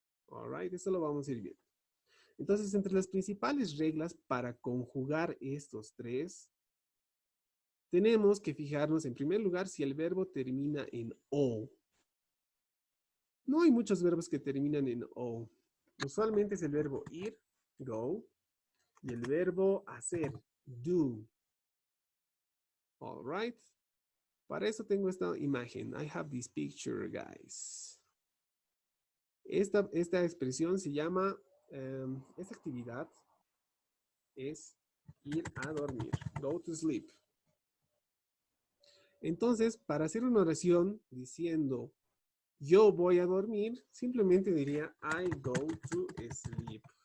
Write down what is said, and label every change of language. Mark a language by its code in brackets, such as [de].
[en] All right, [es] esto lo vamos a ir viendo. Entonces, entre las principales reglas para conjugar estos tres, tenemos que fijarnos en primer lugar si el verbo termina en O. No hay muchos verbos que terminan en O. Usualmente es el verbo ir, go, y el verbo hacer, do. [en] All right. [es] Para eso tengo esta imagen. [en] I have this picture, guys. [es] Esta expresión se llama, esta actividad es ir a dormir. [en] Go to sleep. [es] Entonces, para hacer una oración diciendo yo voy a dormir, simplemente diría [en] I go to sleep.